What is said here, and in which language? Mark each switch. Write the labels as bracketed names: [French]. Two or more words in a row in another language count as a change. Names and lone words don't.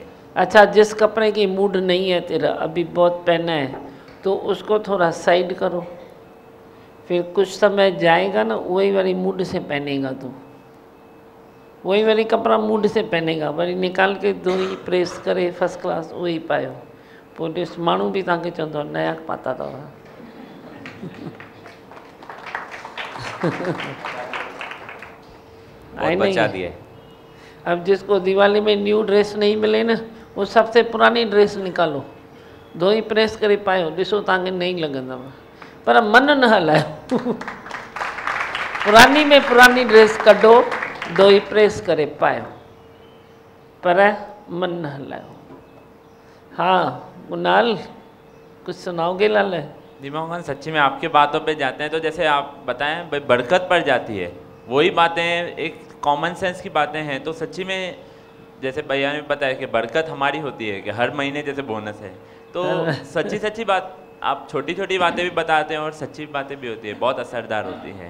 [Hindi] अच्छा, जिस कपड़े की मूड नहीं है तेरा, अभी बहुत पहना है, तो उसको थोड़ा साइड करो, फिर कुछ समय जाएगा ना, वही वाली मूड से पहनेगा तू, वही वाली कपड़ा मूड से पहनेगा, [Sindhi] वरी निकाल के धोई प्रेस करे [English] first class [Hindi] वही पायो। [Sindhi] पोइ माण्हू बि तव्हांखे चवंदो नया पाता अथव। [Hindi] बचा दिए। अब जिसको दिवाली में [English] new dress [Hindi] नहीं मिले ना, वो सबसे पुरानी ड्रेस निकालो, [Sindhi] धोई प्रेस करे पायो, ॾिसो तव्हांखे नहीं लॻंदव, पर मन न हलायो। पुरानी में पुरानी ड्रेस कढो, धोई प्रेस करे पायो, पर मन न हलायो। [Hindi] हाँ कुणाल, कुछ सुनाओगे लाल? दिमागन सच्ची में आपके बातों पे जाते हैं तो जैसे आप बताएं भाई बरकत पड़ जाती है, वही बातें एक [English] common sense [Hindi] की बातें हैं। तो सच्ची में जैसे भैया ने बताया कि बरकत हमारी होती है कि हर महीने जैसे बोनस है, तो सच्ची बात आप छोटी छोटी बातें भी बताते हैं और सच्ची बातें भी होती है, बहुत असरदार होती हैं।